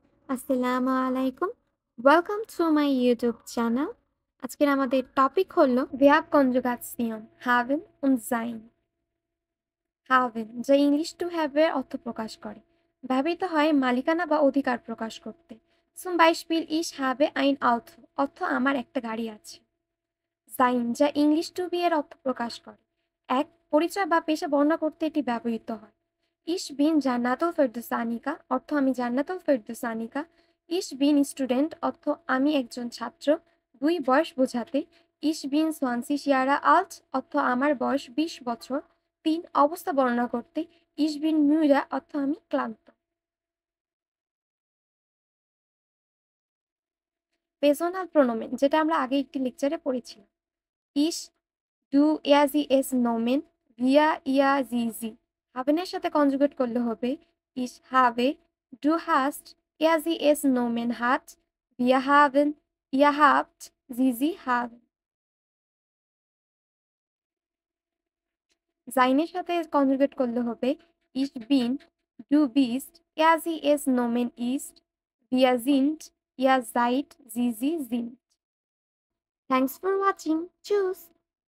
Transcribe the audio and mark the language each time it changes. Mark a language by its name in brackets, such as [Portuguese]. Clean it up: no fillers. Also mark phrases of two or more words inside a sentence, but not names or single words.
[Arabic] السلام عليكم. [English] welcome to my YouTube channel. [Bangla] আজকের আমাদের টপিক হলো [English] Verb Conjugation [German] haben und sein। [Bangla] haben যা [English] English to have [Bangla] এর অর্থ প্রকাশ করে, ব্যবহৃত হয় মালিকানা বা অধিকার প্রকাশ করতে। [German] zum Beispiel ich habe ein Auto [Bangla] অর্থ আমার একটা গাড়ি আছে। sein যা [English] English to be [Bangla] এর অর্থ প্রকাশ করে, এক পরিচয় বা পেশা বর্ণনা করতে এটি ব্যবহৃত হয়। [German] Ich bin [Bangla] Jannatul Ferdousanika অর্থ আমি জান্নাতুল ফেরদৌসানিকা। [German] Ich bin Student [Bangla] অর্থ আমি একজন ছাত্র। দুই বয়স বোঝাতে [German] Ich bin 20 Jahre alt [Bangla] অর্থ আমার বয়স 20 বছর। তিন অবস্থা বর্ণনা করতে [German] Ich bin müde [Bangla] অর্থ আমি ক্লান্ত। [German] Personal Pronomen [Bangla] যেটা আমরা আগে একটি লেকচারে পড়েছিলাম। [German] Ich, du, er, sie, es Nomen, wir, ihr, sie, sie। [Bangla] হাবেনের সাথে কনজুগেট করলে হবে [German] Ich habe, du hast, er, sie, es Nomen hat, wir haben, ihr habt, sie haben। [Bangla] সাইনের সাথে কনজুগেট করলে হবে [German] Ich bin, du bist, er, sie, es Nomen ist, wir sind, ihr seid, sie sind। [English] Thanks for watching. [German] Tschüss.